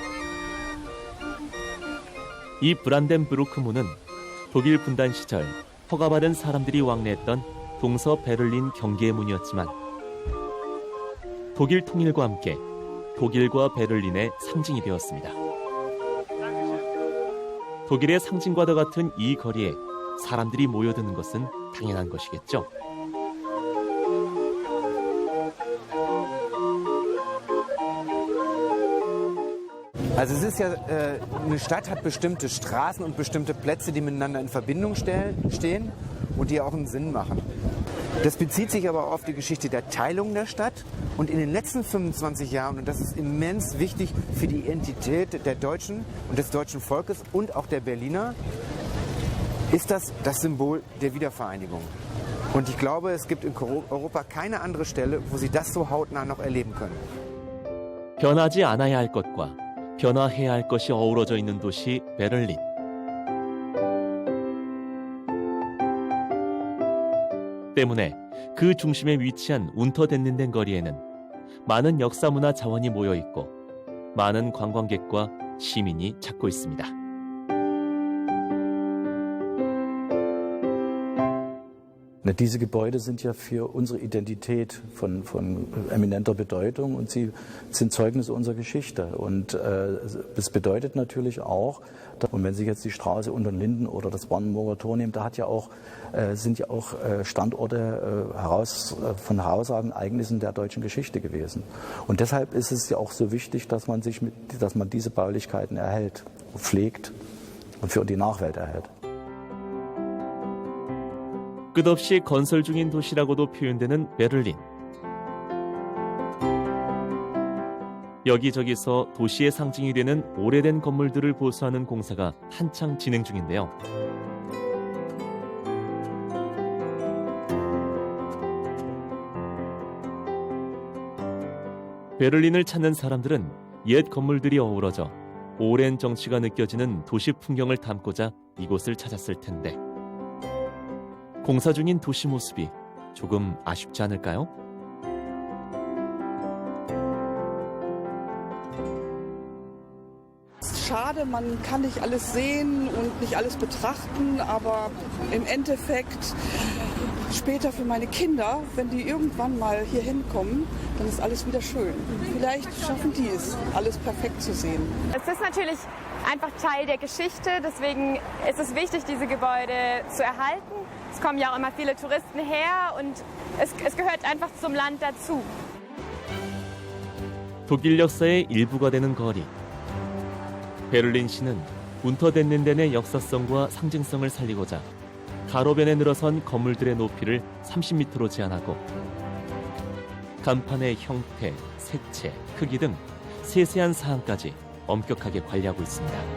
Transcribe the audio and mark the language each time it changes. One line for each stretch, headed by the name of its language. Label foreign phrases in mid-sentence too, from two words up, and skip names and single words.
Korean: 이 브란덴부르크 문은 독일 분단 시절 허가받은 사람들이 왕래했던 동서 베를린 경계의 문이었지만 독일 통일과 함께 독일과 베를린의 상징이 되었습니다. 독일의 상징과도 같은 이 거리에 사람들이 모여드는 것은 당연한 것이겠죠.
German: Also es ist ja, eine Stadt hat bestimmte Straßen und bestimmte Plätze, die miteinander in Verbindung stehen und die auch einen Sinn machen. Das bezieht sich aber auf die Geschichte der Teilung der Stadt und in den letzten 25 Jahren, und das ist immens wichtig für die Identität der Deutschen und des deutschen Volkes und auch der Berliner, ist das Symbol der Wiedervereinigung. Und ich glaube, es gibt in Europa keine andere Stelle, wo Sie das so hautnah noch erleben können.
Korean: 변하지 않아야 할 것과 변화해야 할 것이 어우러져 있는 도시 베를린. 때문에 그 중심에 위치한 운터덴넨덴 거리에는 많은 역사문화 자원이 모여 있고 많은 관광객과 시민이 찾고 있습니다.
German: Diese Gebäude sind ja für unsere Identität von eminenter Bedeutung und sie sind Zeugnisse unserer Geschichte. Und das bedeutet natürlich auch, und wenn Sie jetzt die Straße unter den Linden oder das Brandenburger Tor nehmen, da sind ja auch Standorte von herausragenden Ereignissen der deutschen Geschichte gewesen. Und deshalb ist es ja auch so wichtig, dass man diese Baulichkeiten erhält, pflegt und für die Nachwelt erhält.
Korean: 끝없이 건설 중인 도시라고도 표현되는 베를린. 여기저기서 도시의 상징이 되는 오래된 건물들을 보수하는 공사가 한창 진행 중인데요. 베를린을 찾는 사람들은 옛 건물들이 어우러져 오랜 정취가 느껴지는 도시 풍경을 담고자 이곳을 찾았을 텐데 공사 중인 도시 모습이 조금 아쉽지 않을까요?
German: Schade, man kann nicht alles sehen und nicht alles betrachten, aber im Endeffekt später für meine Kinder, wenn die irgendwann mal hier hinkommen, dann ist alles wieder schön. Vielleicht schaffen die es, alles perfekt zu sehen. Es ist natürlich einfach Teil der Geschichte, deswegen ist es wichtig, diese Gebäude zu erhalten. Es kommen ja auch immer viele Touristen her und es gehört einfach zum Land dazu.
Korean: 독일 역사의 일부가 되는 거리. 베를린시는 운터덴넨덴의 역사성과 상징성을 살리고자 가로변에 늘어선 건물들의 높이를 30m로 제한하고 간판의 형태, 색채, 크기 등 세세한 사항까지 엄격하게 관리하고 있습니다.